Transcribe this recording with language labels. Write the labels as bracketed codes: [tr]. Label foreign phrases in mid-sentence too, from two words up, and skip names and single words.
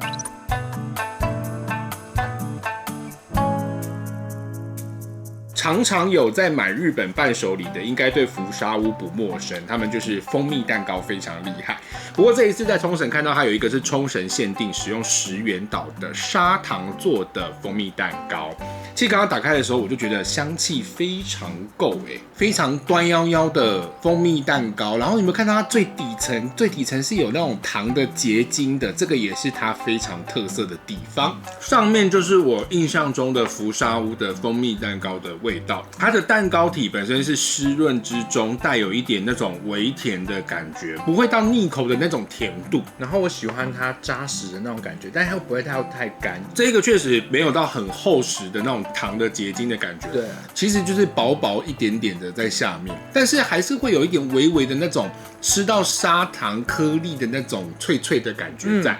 [zh] 常常有在買日本伴手禮的，應該對福沙屋不陌生，他們就是蜂蜜蛋糕非常厲害。不過這一次在沖繩看到它有一個是沖繩限定，使用10元島的砂糖做的蜂蜜蛋糕。其實剛剛打開的時候，我就覺得香氣非常夠非常端腰腰的蜂蜜蛋糕。然後你們看到它最底層是有那種糖的結晶的，這個也是它非常特色的地方。上面就是我印象中的福沙屋的蜂蜜蛋糕的味道，它的蛋糕体本身是濕潤之中帶有一點那種微甜的感覺，不會到膩口的那種甜度。然後我喜歡它扎實的那種感覺，但它又不會太乾。這個確實沒有到很厚實的那種糖的結晶的感覺，對，其實就是薄薄一點點的在下面，但是還是會有一點微微的那種吃到砂糖顆粒的那種脆脆的感覺在，